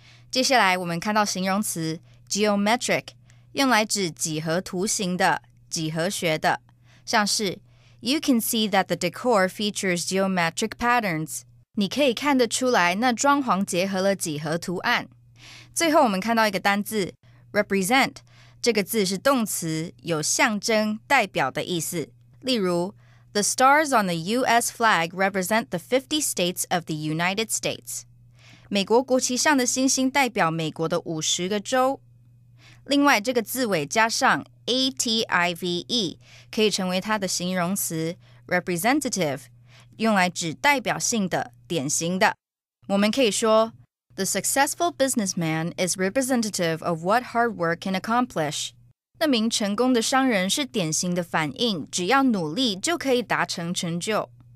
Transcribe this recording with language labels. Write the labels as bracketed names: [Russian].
[Chinese] 接下来我们看到形容词 geometric， 用来指几何图形的、几何学的，像是 [English] You can see that the decor features geometric patterns。 [Chinese] 你可以看得出来，那装潢结合了几何图案。最后我们看到一个单字 represent， 这个字是动词，有象征、代表的意思。例如 [English] The stars on the U.S. flag represent the 50 states of the United States. [Chinese] 美国国旗上的星星代表美国的50个州。另外，这个字尾加上 ative 可以成为它的形容词 representative， 用来指代表性的、典型的。我们可以说 [English] The successful businessman is representative of what hard work can accomplish. [Chinese] 那名成功的商人是典型的反映，只要努力就可以达成成就。